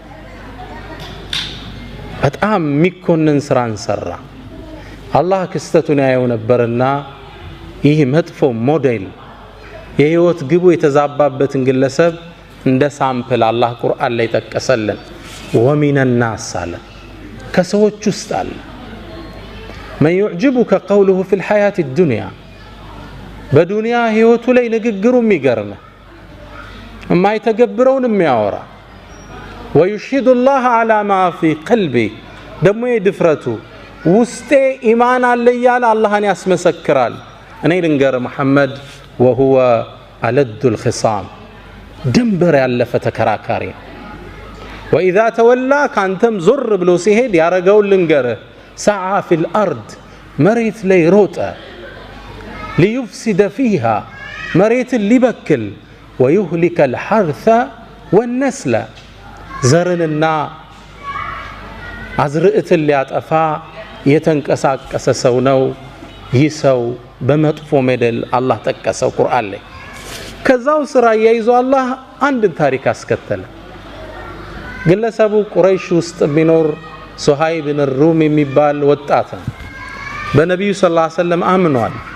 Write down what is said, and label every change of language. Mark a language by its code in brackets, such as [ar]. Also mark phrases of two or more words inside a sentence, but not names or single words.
[am] በጣም የሚኮነን ስራን ሰራ። አላህ ክስተቱን ያየው ነበርና ይህ መጥፎ ሞዴል የህይወት ግቡ የተዛባበትን ግለሰብ እንደ ሳምፕል አላህ ቁርአን ላይ ጠቀሰልን። [ar] ومن الناس [am] አለ ከሰዎች ውስጥ አለ [ar] من يعجبك قوله في الحياة الدنيا [am] በዱንያ ህይወቱ ላይ ንግግሩ የሚገርም የማይተገብረውን የሚያወራ [ar] ويشهد الله على ما في قلبه [am] ደግሞ የድፍረቱ ውስጤ ኢማን አለ ያለ አላህን ያስመሰክራል። እኔ ልንገር መሐመድ [ar] وهو ألد الخصام [am] ድንበር ያለፈ ተከራካሪ። [ar] وإذا تولى [am] ካንተም ዞር ብሎ ሲሄድ ያረጋውን ልንገር [ar] سعى في الأرض [am] መሬት ላይ ሮጠ [ar] ليفسد فيها [am] መሬት ሊበክል [ar] ويهلك الحرث والنسل [am] ዘርንና አዝርዕትን ሊያጠፋ የተንቀሳቀሰ ሰው ነው። ይህ ሰው በመጥፎ ሜደል አላህ ጠቀሰው ቁርአን ላይ። ከዛው ስራ ያይዞ አላህ አንድ ታሪክ አስከተለ። ግለሰቡ ቁረይሽ ውስጥ ቢኖር ሱሃይብ ብን ሩም የሚባል ወጣት ነው። በነብዩ [ar] صلى الله عليه وسلم [am] አምኗል፣